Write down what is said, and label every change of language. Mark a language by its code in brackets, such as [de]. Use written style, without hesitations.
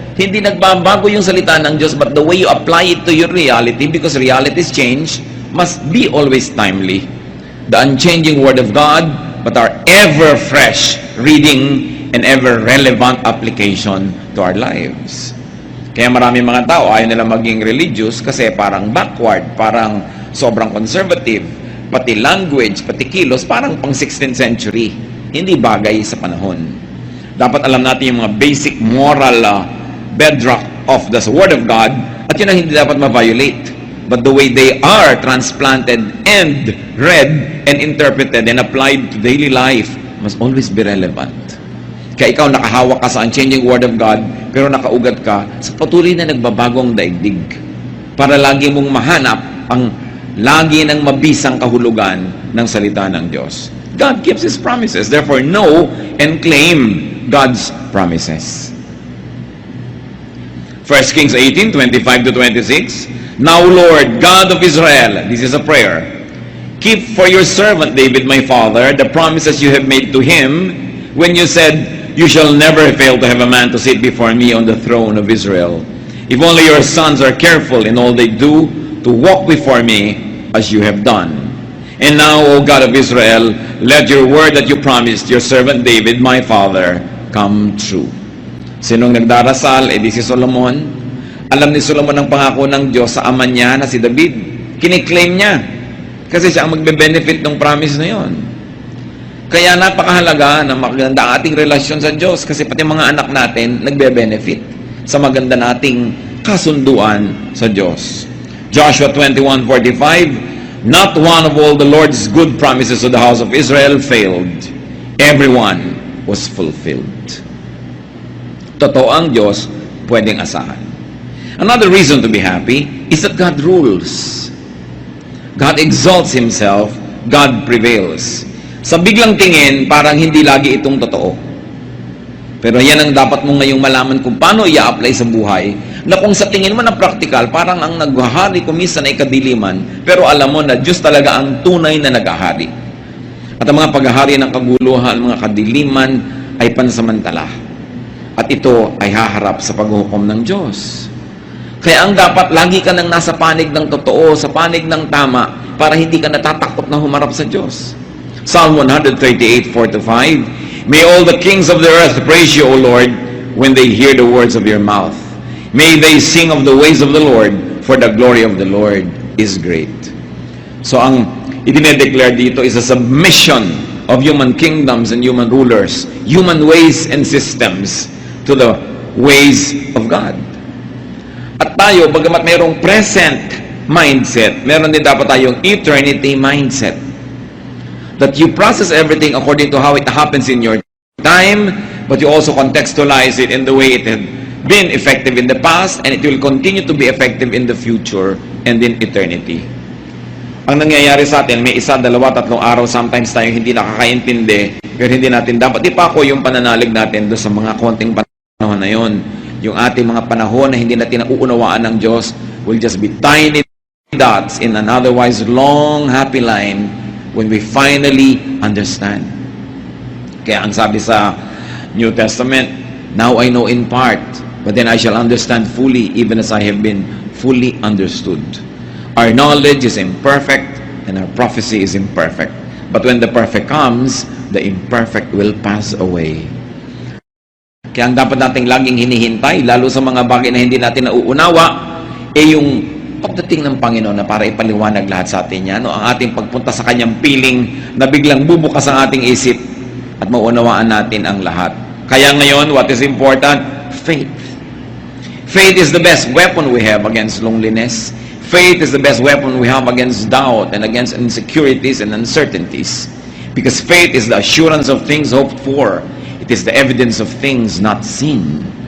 [tl] Hindi nagbabago yung salita ng Diyos, [en] but the way you apply it to your reality, because realities change, must be always timely. The unchanging Word of God, but our ever fresh reading and ever relevant application to our lives. [tl] Kaya maraming mga tao ayaw nila maging religious kasi parang backward, parang sobrang conservative, pati language, pati kilos, parang pang 16th century. Hindi bagay sa panahon. Dapat alam natin yung mga [en] basic moral bedrock of the Word of God [tl] at yun ang hindi dapat ma-violate. [en] But the way they are transplanted and read and interpreted and applied to daily life must always be relevant. [tl] Kaya ikaw nakahawak ka sa [en] unchanging Word of God, [tl] pero nakaugat ka sa patuloy na nagbabagong daigdig. Para lagi mong mahanap ang lagi ng mabisang kahulugan ng salita ng Diyos. [en] God keeps His promises. Therefore, know and claim God's promises. 1 Kings 18, 25 to 26. Now, Lord, God of Israel, this is a prayer, keep for your servant David, my father, the promises you have made to him when you said, you shall never fail to have a man to sit before me on the throne of Israel. If only your sons are careful in all they do to walk before me as you have done. And now, O God of Israel, let your word that you promised your servant David, my father, come true. [tl] Sinong nagdarasal? Di si Solomon. Alam ni Solomon ang pangako ng Diyos sa ama niya na si David. Kiniklaim niya. Kasi siya ang magbe-benefit ng promise na yon. Kaya napakahalaga na maganda ang ating relasyon sa Diyos kasi pati mga anak natin nagbe-benefit sa maganda nating kasunduan sa Diyos. [en] Joshua 21:45, not one of all the Lord's good promises to the house of Israel failed. Everyone was fulfilled. [tl] Totoo ang Diyos, pwedeng asahan. [en] Another reason to be happy is that God rules. God exalts Himself, God prevails. [tl] Sa biglang tingin, parang hindi lagi itong totoo. Pero yan ang dapat mo ngayong malaman kung paano i-apply sa buhay, na kung sa tingin mo na practical, parang ang naghahari kumisa na ikadiliman, pero alam mo na Diyos talaga ang tunay na naghahari. At ang mga paghahari ng kaguluhan, mga kadiliman, ay pansamantala. At ito ay haharap sa paghukom ng Diyos. Kaya ang dapat, lagi ka nang nasa panig ng totoo, sa panig ng tama, para hindi ka natatakot na humarap sa Diyos. [en] Psalm 138:4-5, may all the kings of the earth praise you, O Lord, when they hear the words of your mouth. May they sing of the ways of the Lord, for the glory of the Lord is great. So [tl] ang idinedeclare dito [en] is a submission of human kingdoms and human rulers, human ways and systems to the ways of God. [tl] At tayo, bagamat mayroong present mindset, meron din dapat tayong eternity mindset. [en] That you process everything according to how it happens in your time, but you also contextualize it in the way it had been effective in the past, and it will continue to be effective in the future and in eternity. [tl] Ang nangyayari sa atin, may isa, dalawa, tatlong araw, sometimes tayo hindi nakakaintindi, pero hindi natin dapat ipako yung pananalig natin doon sa mga konting panahon na yun. Yung ating mga panahon na hindi natin nauunawaan ng Diyos [en] will just be tiny dots in an otherwise long, happy line when we finally understand. [tl] Kaya ang sabi sa [en] New Testament, now I know in part, but then I shall understand fully, even as I have been fully understood. Our knowledge is imperfect, and our prophecy is imperfect. But when the perfect comes, the imperfect will pass away. [tl] Kaya ang dapat nating laging hinihintay, lalo sa mga bagay na hindi natin nauunawa, yung pagdating ng Panginoon na para ipaliwanag lahat sa atin yan, no? Ang ating pagpunta sa Kanyang piling na biglang bubukas ang ating isip at maunawaan natin ang lahat. Kaya ngayon, [en] what is important? Faith. Faith is the best weapon we have against loneliness. Faith is the best weapon we have against doubt and against insecurities and uncertainties. Because faith is the assurance of things hoped for. It is the evidence of things not seen.